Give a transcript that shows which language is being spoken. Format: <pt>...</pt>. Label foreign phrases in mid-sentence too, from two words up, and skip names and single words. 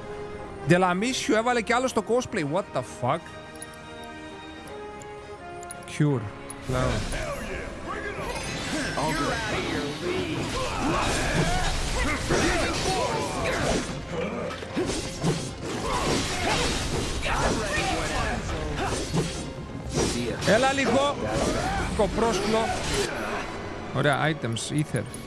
<el>Ντελαμίσιο έβαλε κι άλλο στο cosplay,</el> <en>what the fuck. Cure. Cloud.</en> <el>Έλα λίγο. Κοπρόσκλο. Ωραία,</el> <en>items, ether.</en>